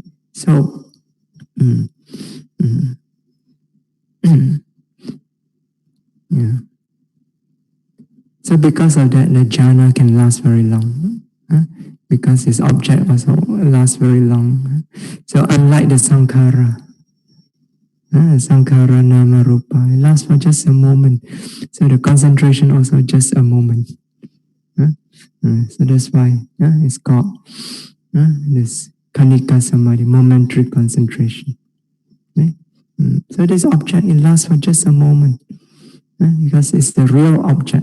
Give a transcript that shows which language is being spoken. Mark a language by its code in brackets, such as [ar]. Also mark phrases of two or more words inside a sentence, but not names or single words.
[en] So, So because of that, the jhana can last very long. Because its object also lasts very long. So unlike the sankhara, [pi] sankhara nama rupa, [en] it lasts for just a moment. So the concentration also just a moment. So that's why it's called this [pi] kanika samadhi, [en] momentary concentration. Okay? So this object, it lasts for just a moment. Because it's the real object.